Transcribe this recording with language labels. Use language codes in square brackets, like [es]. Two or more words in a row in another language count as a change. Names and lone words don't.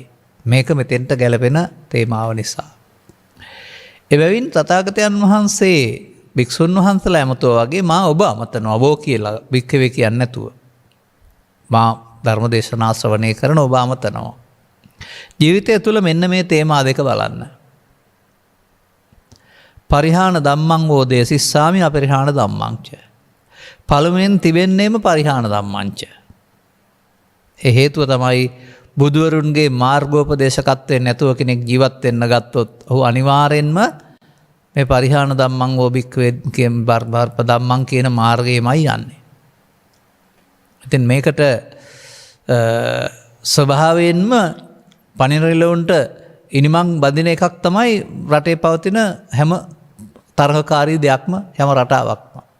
[si] මේක මෙතෙන්ට ගැලපෙන තේමාව නිසා. එබැවින් තථාගතයන් වහන්සේ භික්ෂුන් වහන්සේලා ඇමතුවා වගේ මා ඔබ අමතනවා ඔබ කියලා භික්ඛවේ කියන්නේ නැතුව. මා ධර්ම දේශනා ශ්‍රවණය කරන ඔබ අමතනවා. ජීවිතය තුළ මෙන්න මේ තේමා දෙක බලන්න. [pi] පරිහාන ධම්මං වෝදේ සිස්සාමි අපරිහාන ධම්මංච. [si] පළමුවෙන් තිබෙන්නේම [pi] පරිහාන ධම්මංච. [si] ඒ හේතුව තමයි බුදුවරුන්ගේ මාර්ගෝපදේශකත්වයෙන් නැතුව කෙනෙක් ජීවත් වෙන්න ගත්තොත් ඔහු අනිවාර්යෙන්ම මේ [pi] පරිහාන ධම්මං වෝ භික්ඛවේ [si] කියන ධම්මං කියන මාර්ගයමයි යන්නේ. ඉතින් මේකට ස්වභාවයෙන්ම පණිවිඩලොන්ට ඉනිමං බඳින එකක් තමයි රටේ පවතින හැම තරහකාරී දෙයක්ම හැම රටාවක්ම.